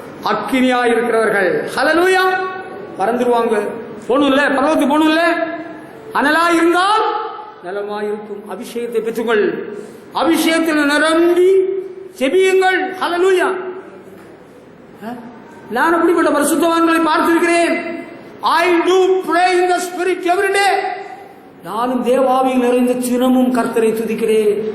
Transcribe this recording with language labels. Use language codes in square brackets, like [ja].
[ta] அக்கினியா இருக்கிறவர்கள் ஹல்லேலூயா பறந்துருவாங்க. போகணும் இல்ல, பரவத்துக்கு போகணும் இல்ல. அனலா இருந்தால் நலமாயிருக்கும். அபிஷேகத்தை பெற்றுங்கள், அபிஷேகத்தில் நிரம்பி செபியுங்கள். ஹல்லேலூயா. நான் அப்படிப்பட்ட பரிசுத்தவான்களை பார்த்திருக்கிறேன். [en] I do pray in the spirit every day. [ta] நானும் தேவாவியில் நிறைந்த தினமும் கர்த்தரை துதிக்கிறேன்.